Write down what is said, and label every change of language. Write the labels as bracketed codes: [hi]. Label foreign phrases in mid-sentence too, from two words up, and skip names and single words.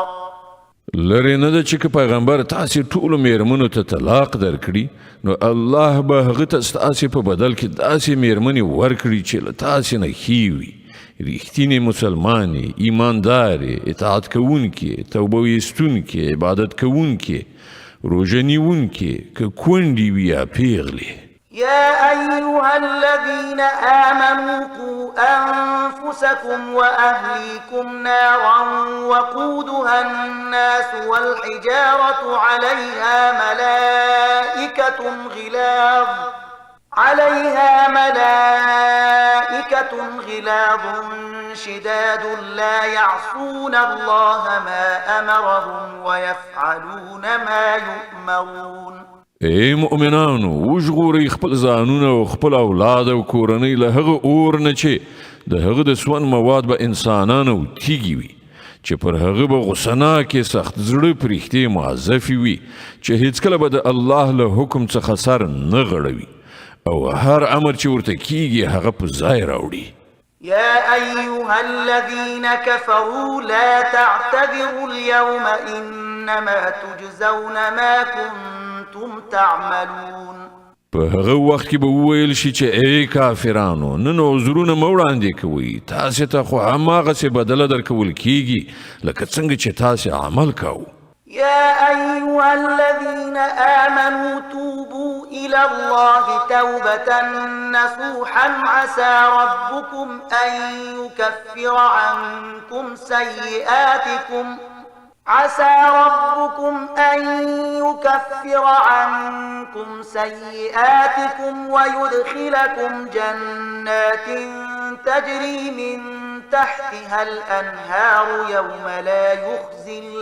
[ps] لري نه ده چې که پیغمبر تاسو ټولو میرمنو ته طلاق درکړي نو الله به هغه ته ستاسو په بدل کې داسې میرمنې ورکړي چې له تاسو نه ښې وي، ریښتینې مسلمانې، ایماندارې، اطاعت کوونکې، توبه ویستونکې، عبادت کوونکې، روژه نیونکې، که کونډې وي یا پیغلې. [ar] يا أيها الذين آمنوا قوا أنفسكم وأهليكم نارا وقودها الناس والحجارة عليها ملائكة غلاظ شداد لا يعصون الله ما أمرهم ويفعلون ما يؤمرون. [ps] ای مؤمنانو وژغورئ خپل ځانونه او خپل اولاد او کورنۍ له هغه اور نه چې د هغه د سون مواد به انسانان او تیږي وي، چې پر هغه به غصناکې سخت زړه پرښتې معذفې وي چې هیڅکله به د الله له حکم څخه سر نه غړوي او هر امر چې ورته کیږي هغه په ځای راوړي. [ar] يا أيها الذين كفروا لا تعتذروا اليوم إنما تجزون ما كنتم كنتم تعملون [ps] په هغه وخت کې به وویل شي چې ای کافرانو نن عذرونه مه وړاندې کوئ تاسې ته خو هماغسې بدله درکول کیږي لکه څنګه چې تاسې عمل کوو [ar] يا أيها الذين آمنوا توبوا إلى الله توبة نصوحا عسى ربكم أن يكفر عنكم سيئاتكم ويدخلكم جنات تجري من تحتها الأنهار يوم لا يخزي